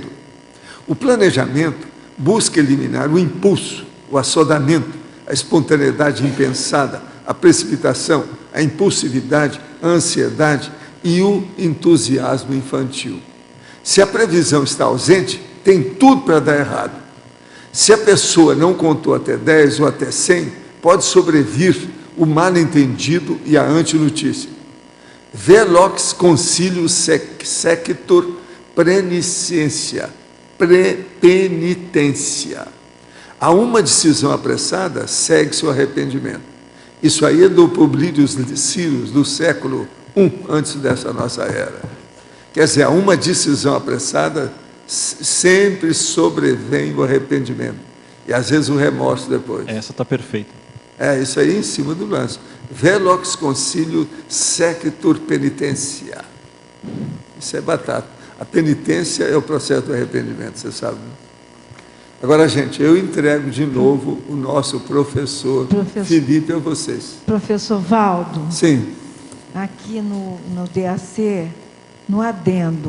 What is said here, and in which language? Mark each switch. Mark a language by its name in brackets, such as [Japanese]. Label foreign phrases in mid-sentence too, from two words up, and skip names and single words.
[Portuguese] O planejamento busca eliminar o impulso, o assodamento, a espontaneidade impensada, a precipitação, a impulsividade, a ansiedade e o entusiasmo infantil. Se a previsão está ausente, tem tudo para dar errado. Se a pessoa não contou até 10 ou até 100, pode sobrevir o mal-entendido e a antinotícia. [Latin] Velox concilius sequitur prenicência, penitência. [Portuguese] A uma decisão apressada, segue-se o arrependimento. Isso aí é do Publilius Cyrus, do século I, antes dessa nossa era. Quer dizer, a uma decisão apressada, sempre sobrevém o arrependimento. E às vezes o remorso depois. Essa está perfeita. Isso aí em cima do lance. [Latin] Velox concilio sequitur penitência. [Portuguese] Isso é batata. A penitência é o processo do arrependimento, você sabe, né? Agora, gente, eu entrego de novo o nosso professor Felipe a vocês. Professor Valdo. Sim. Aqui no DAC, no adendo.